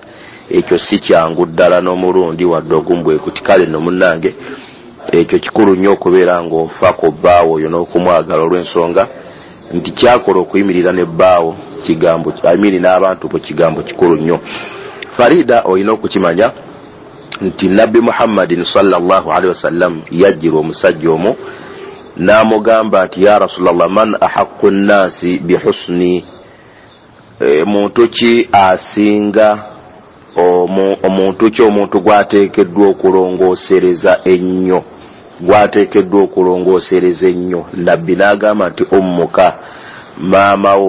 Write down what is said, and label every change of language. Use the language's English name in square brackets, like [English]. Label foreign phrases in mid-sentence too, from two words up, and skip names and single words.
[Ganda] Ekyo si kyangu ddala n'omulundi wadde ogumbwekuti. Kale nno munnange, ekyo kikulu nnyo okubeera ng'ofa ku bbaawo oyo n'okumwagala, olw'ensonga nti kyakola okuyimirira ne bbaawo kigambo n'abantu bo kigambo kikulu nnyo. Farida, olina okukimanya nti Nabbi Muhammadin [Arabic] sallallahu alaihi wasallam [Ganda] yajjirwa omusajja omu n'amugamba nti [Arabic] ya Rasulallah, man ahaqqu nnaasi bihusni, [Ganda] muntu ki asinga omuntu ki omuntu gwateekeddwa okulongoosereza ennyo, Nabbi n'agamba nti ummuka, maamawo.